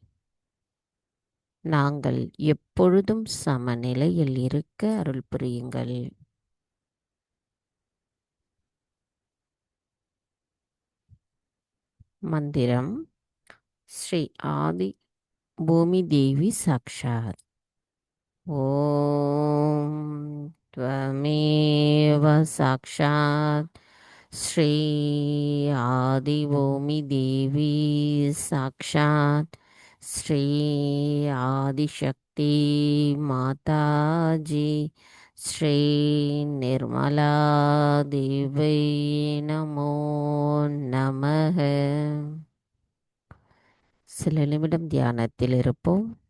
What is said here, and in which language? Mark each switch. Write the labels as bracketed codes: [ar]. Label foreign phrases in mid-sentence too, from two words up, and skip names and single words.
[ta] நாங்கள் எப்பொழுதும் சமநிலையில் இருக்க அருள் புரியுங்கள். மந்திரம். [sa] श्री आदि भूमि देवी साक्षात्. ஓம் त्वमेव साक्षात् श्री आदिभूमि देवी साक्षात् श्री आदिशक्ति माताजी श्री निर्मला देवी नमो नमः. [ta] சில நிமிடம் தியானத்தில் இருப்போம்.